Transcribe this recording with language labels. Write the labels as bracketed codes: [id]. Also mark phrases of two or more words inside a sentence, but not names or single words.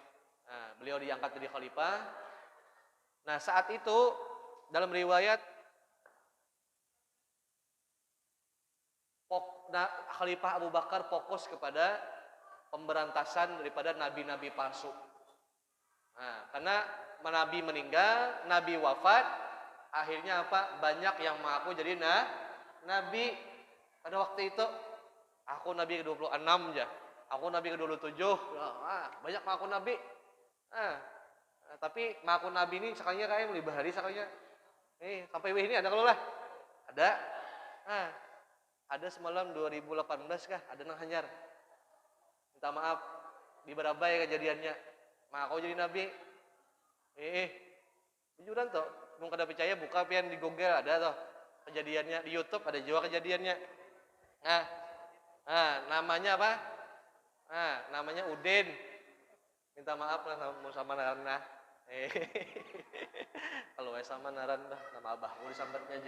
[id] Nah, beliau diangkat jadi khalifah. Nah, saat itu dalam riwayat Khalifah Abu Bakar fokus kepada pemberantasan daripada nabi-nabi palsu. Nah, karena Nabi meninggal, Nabi wafat, akhirnya apa? Banyak yang mengaku jadi nabi pada waktu itu. Aku Nabi ke-26 aja. Aku Nabi ke-27. Banyak mengaku Nabi. [bjn] Tapi mengaku Nabi ini sekalinya kayak lebih bahari sekalinya. Sampai ini ada kalau lah. Ada. Ada semalam 2018 kah? Ada nang hanyar. [id] Minta maaf. Di Barabai kejadiannya. Mengaku jadi Nabi. Jujuran toh. [bjn] Mau kada percaya buka pian di Google ada toh. [id] Kejadiannya di YouTube ada juga kejadiannya. Namanya apa? Namanya Udin. [bjn] Minta maaf lah sama naran. Kalau sama naran dah nama abahku disambatnya aja.